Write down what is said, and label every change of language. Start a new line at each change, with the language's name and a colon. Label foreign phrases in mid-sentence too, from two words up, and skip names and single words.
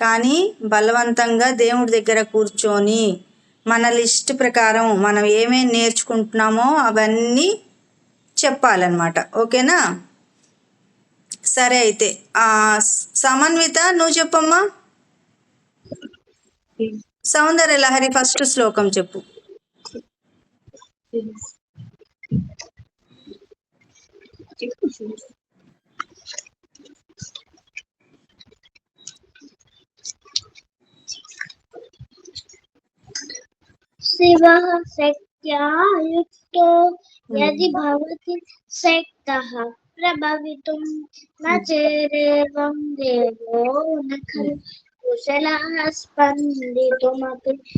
Telugu: కానీ బలవంతంగా దేవుడి దగ్గర కూర్చొని మన లిస్ట్ ప్రకారం మనం ఏమేమి నేర్చుకుంటున్నామో అవన్నీ చెప్పాలన్నమాట. ఓకేనా? సరే అయితే సమన్విత నువ్వు చెప్పమ్మా. సౌందర్య లహరి ఫస్ట్ శ్లోకం చెప్పు.
Sanskrit: शिवः शक्त्या युक्तो यदि भवति शक्तः प्रभवितुं न चेदेवं देवो न खलु कुशलः स्पन्दितुमपि